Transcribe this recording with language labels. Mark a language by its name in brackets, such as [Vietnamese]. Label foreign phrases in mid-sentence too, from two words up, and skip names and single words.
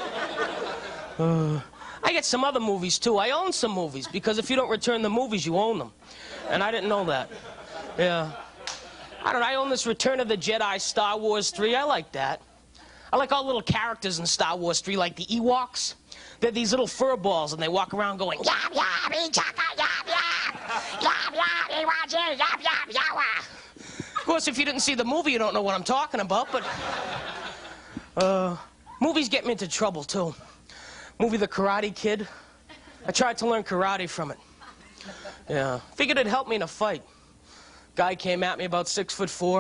[English] I get some other movies, too. I own some movies, because if you don't return the movies, you own them. And I didn't know that. Yeah. I don't know, I own this Return of the Jedi Star Wars 3. I like that. I like all the little characters in Star Wars 3, like the Ewoks. They're these little fur balls, and they walk around going, yap, yap, chaka, yap, yap, yap, yap, yap, yap, yap. Of course, if you didn't see the movie, you don't know what I'm talking about, but... movies get me into trouble, too. Movie The Karate Kid. I tried to learn karate from it. Yeah. Figured it'd help me in a fight. Guy came at me about 6'4".